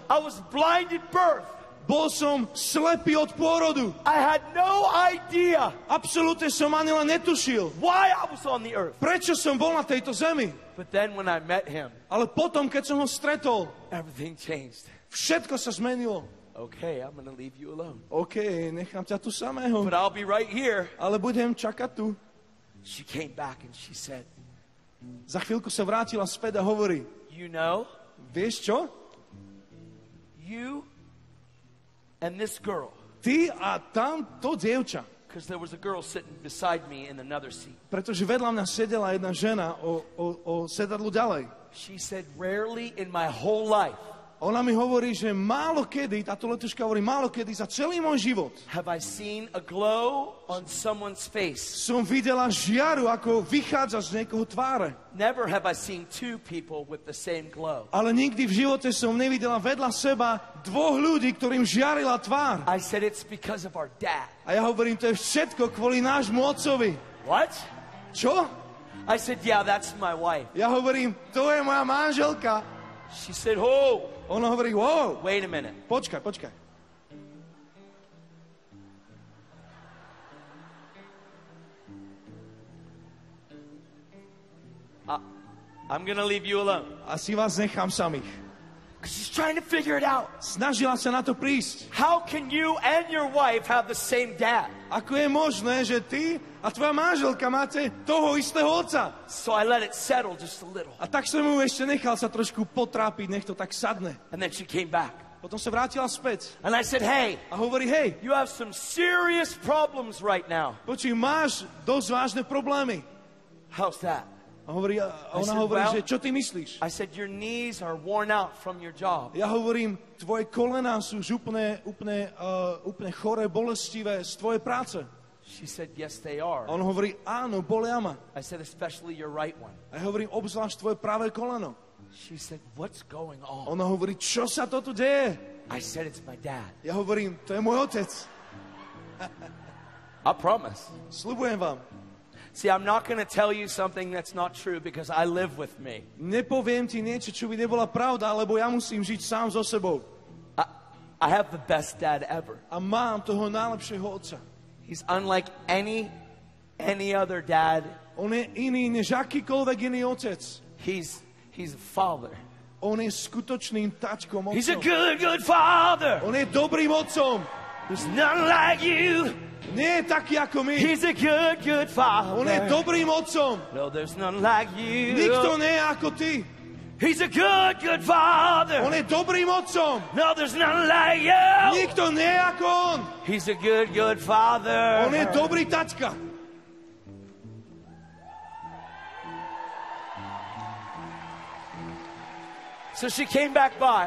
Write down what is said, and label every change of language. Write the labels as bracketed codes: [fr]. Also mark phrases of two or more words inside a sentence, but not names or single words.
[en] I was blind at birth. [sk] Bol som slepý od pôrodu. [en] I had no idea [sk] Absolútne som ani len netušil, [en] why I was on the earth. [sk] prečo som bol na tejto zemi. [en] But then when I met him, [sk] Ale potom, keď som ho stretol, [en] everything changed. [sk] všetko sa zmenilo. [en] Okay, I'm going to leave you alone. [sk] OK, nechám ťa tu samého, [en] But I'll be right here. [sk] ale budem čakať tu. [en] She came back and she said, [sk] Za chvíľku sa vrátila späť a hovorí, [en] you know, [sk] vieš čo? [en] you and this girl, [sk] Ty a tamto dievča. [en] because there was a girl sitting beside me in another seat. [sk] Pretože vedľa mňa sedela jedna žena o sedadlu ďalej. [en] She said, rarely in my whole life [sk] Ona mi hovorí, že málo kedy, táto letuška hovorí, málo kedy za celý môj život [en] have I seen a glow on someone's face. [sk] som videla žiaru, ako vychádza z niekoho tváre. [en] Never have I seen two people with the same glow. [sk] Ale nikdy v živote som nevidela vedľa seba dvoch ľudí, ktorým žiarila tvár. [en] I said, it's because of our dad. [sk] A ja hovorím, to je všetko kvôli nášmu otcovi. [en] What? [sk] Čo? [en] I said, yeah, that's my wife. [sk] Ja hovorím, to je moja manželka. [en] She said, oh, [sk] Ona hovorí, [en] wow, wait a minute. [sk] počkaj. [en] I'm going to leave you alone. [sk] Asi vás nechám samých. [en] Because she's trying to figure it out. [sk] Snažila sa na to prísť. [en] How can you and your wife have the same dad? [sk] Ako je možné, že ty a tvoja manželka máte toho istého otca? [en] So I let it settle just a little. [sk] A tak som mu ešte nechal sa trošku potrápiť, nech to tak sadne. [en] And then she came back. [sk] Potom sa vrátila späť [en] And I said, hey, [sk] a hovorí, hej, [en] you have some serious problems right now. [sk] počuj, máš dosť vážne problémy. [en] How's that? [sk] A hovorí, a ona [en] said, [sk] hovorí, [en] well- [sk] že čo ty myslíš? [en] I said, your knees are worn out from your job. [sk] Ja hovorím, tvoje kolená sú už úplne choré, bolestivé z tvojej práce. [en] She said, yes, they are. [sk] A on hovorí, áno, bolia ma. [en] I said, especially your right one. [sk] A ja hovorím, obzvlášť tvoje pravé koleno. [en] She said, what's going on? [sk] Ona hovorí, čo sa to tu deje? [en] I said, it's my dad. [sk] Ja hovorím, to je môj otec. [en] I promise. [sk] Sľubujem vám. [en] See, I'm not going to tell you something that's not true because I live with me. [sk] Nepoviem ti niečo, čo by nebola pravda, lebo ja musím žiť sám so sebou. [en] I have the best dad ever. [sk] A mám toho najlepšieho otca. [en] He's unlike any other dad. [sk] On je iný než akýkoľvek iný otec. [en] He's a father. [sk] On je skutočným tačkom [en] He's a [sk] otcom. [en] good father. [sk] On je dobrým otcom. [en] There's none like you. [sk] Nie je taký ako my. [en] He's a good father. [sk] On je dobrým otcom. [en] No, there's none like you. [sk] Nikto nie je ako ty. [en] He's a good father. [sk] On je dobrým otcom. [en] No, there's none like you. [sk] Nikto nie je ako on. [en] He's a good father. [sk] On je dobrý tačka. [en] So she came back by